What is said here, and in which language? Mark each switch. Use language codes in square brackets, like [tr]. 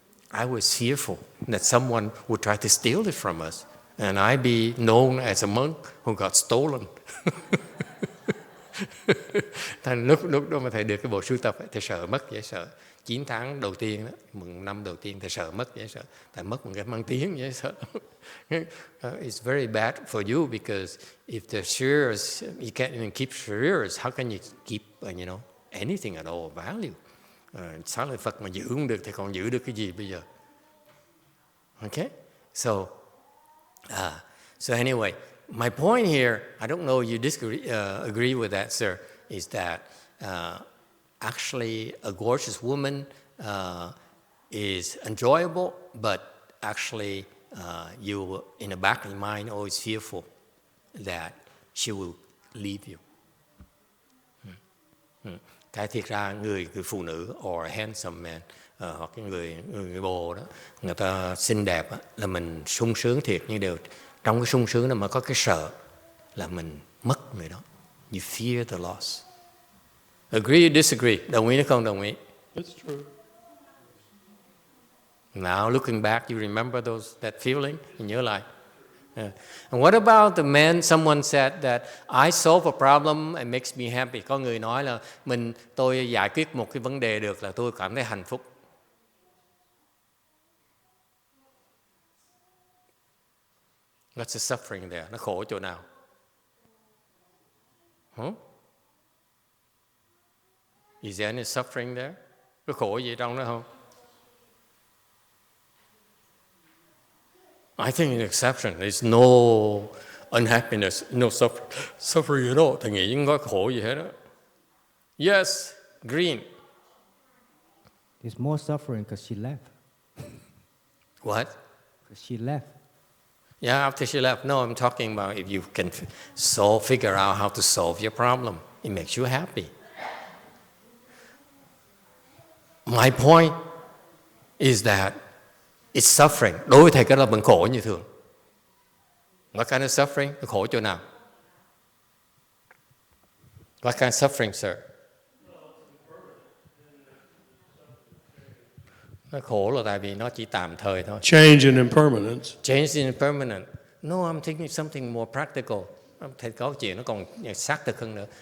[en] I was fearful that someone would try to steal it from us, and I'd be known as a monk who got stolen. [vi] Thành lúc đó mà thầy được cái bộ sưu tập, thầy sợ mất dễ sợ. 9 tháng đầu tiên đó, mừng năm đầu tiên thầy sợ mất dễ sợ. Thầy mất một cái mang tiếng dễ sợ. [en] It's very bad for you because if the shares, you can't even keep shares, how can you keep anything at all value? [vi] Xá lợi Phật mà giữ không được thì còn giữ được cái gì bây giờ? [en] Okay, so anyway, my point here, I don't know you agree with that, sir, is that actually a gorgeous woman is enjoyable, but actually you, in the back of your mind, always fearful that she will leave you. [vi] Cái thiệt ra người phụ nữ [en] or handsome man, [vi] hoặc cái người bồ đó, người ta xinh đẹp á, là mình sung sướng thiệt, nhưng đều trong cái sung sướng đó mà có cái sợ là mình mất người đó. [en] You fear the loss. Agree or disagree? [vi] Đồng ý hay không đồng ý? [en] It's true. Now looking back, you remember that feeling? [vi] Nhớ lại. [en] Yeah. And what about the man? Someone said that I solve a problem and makes me happy. [vi] Có người nói là tôi giải quyết một cái vấn đề được là tôi cảm thấy hạnh phúc. [en] What's the suffering there? [vi] Nó khổ chỗ nào? [en] Is there any suffering there? [vi] Có khổ gì trong đó không? [en] I think an exception. There's no unhappiness, no suffering at all. [vi] Thầy nghĩ không có khổ gì hết đó. [en] Yes, green. There's more suffering because she left. What? Because she left. Yeah, after she left. No, I'm talking about if you can figure out how to solve your problem. It makes you happy. My point is that it's suffering. [vi] Đối với thầy cái là vẫn khổ như thường. [en] What kind of suffering? [vi] Nó khổ chỗ nào? [en] What kind of suffering, sir? [vi] Nó khổ là tại vì nó chỉ tạm thời thôi. [en] Change and impermanence. Change and impermanent. No, I'm thinking something more practical. [vi] Thầy có chuyện nó còn xác thực hơn nữa.